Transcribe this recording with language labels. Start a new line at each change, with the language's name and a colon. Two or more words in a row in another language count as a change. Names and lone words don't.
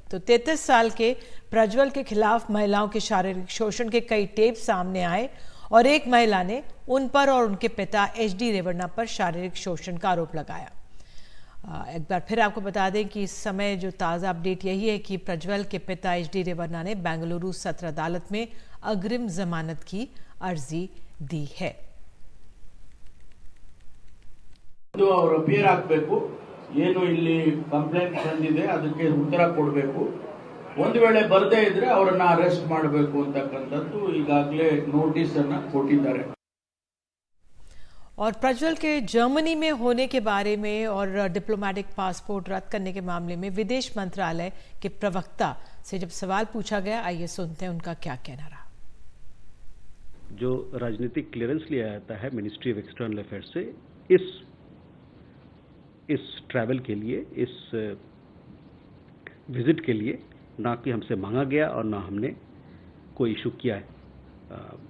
Hindi: तो 33 साल के प्रज्वल के खिलाफ महिलाओं के शारीरिक शोषण के कई टेप सामने आए और एक महिला ने उन पर और उनके पिता एचडी रेवन्ना पर शारीरिक शोषण का आरोप लगाया। एक बार फिर आपको बता दें कि इस समय जो ताज़ा अपडेट यही है कि प्रज्वल के पिता एचडी रेवन्ना ने बेंगलुरु सत्र अदालत में अग्रिम जमानत की अर्जी दी है।
Kannada: ಅವರು ಅಪಿಯರ್ ಆಗಬೇಕು, ಏನು ಇಲ್ಲಿ ಕಂಪ್ಲೇಂಟ್ ಬಂದಿದೆ ಅದಕ್ಕೆ ಉತ್ತರ ಕೊಡಬೇಕು, ಒಂದು ವೇಳೆ ಬರದೇ ಇದ್ರೆ ಅವರನ್ನ ಅರೆಸ್ಟ್ ಮಾಡಬೇಕು ಅಂತಕ್ಕಂಥದ್ದು ಈಗಾಗಲೇ ನೋಟಿಸ್ ಅನ್ನು ಕೊಟ್ಟಿದ್ದಾರೆ।
Hindi: और प्रज्वल के जर्मनी में होने के बारे में और
English: diplomatic passport
Hindi: रद्द करने के मामले में विदेश मंत्रालय के प्रवक्ता से जब सवाल पूछा गया, आइए सुनते हैं उनका क्या कहना रहा। जो राजनीतिक क्लियरेंस लिया जाता है
English: Ministry of External Affairs
Hindi: से इस ट्रैवल के लिए, इस विजिट के लिए ना कि हमसे मांगा गया और ना हमने कोई इशू किया है।